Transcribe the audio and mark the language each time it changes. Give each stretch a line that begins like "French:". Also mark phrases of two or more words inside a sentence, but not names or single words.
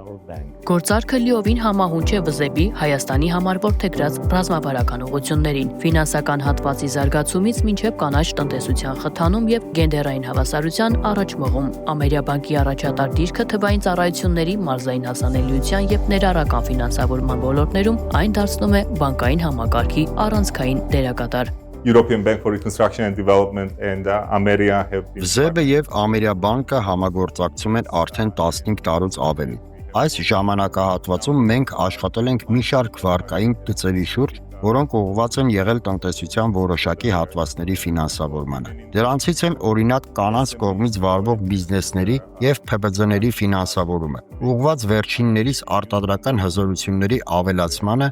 Armenian: Գործարքը լիովին համահունչ է ՎԶԲ-ի Հայաստանի համար որդեգրած ռազմավարական ուղղություններին, ֆինանսական հատվածի զարգացումից մինչև կանաչ տնտեսության խթանում եւ գենդերային հավասարության առաջ մղում։ Ամերիաբանկի առաջատար դիրքը թվային ծառայությունների մարզային հասանելիության եւ ներառական ֆինանսավորման ոլորտներում այն դարձնում է բանկային համակարգի առանցքային դերակատար։
English: European Bank for Reconstruction and Development and Ameria have been
Armenian: ՎԶԲ-ը եւ Ամերիաբանկը համագործակցում են արդեն 15 տարուց ավելի։ Այս ժամանակահատվածում մենք աշխատել ենք մի շարք վարկային գծերի շուրջ, որոնք ուղղված են եղել տնտեսության որոշակի հատվածների ֆինանսավորմանը։ Դրանցից են օրինակ կանանց կողմից վարվող բիզնեսների եւ ՓԲԶ-ների ֆինանսավորումը, ուղղված վերջիններիս արտադրական հզորությունների ավելացմանը,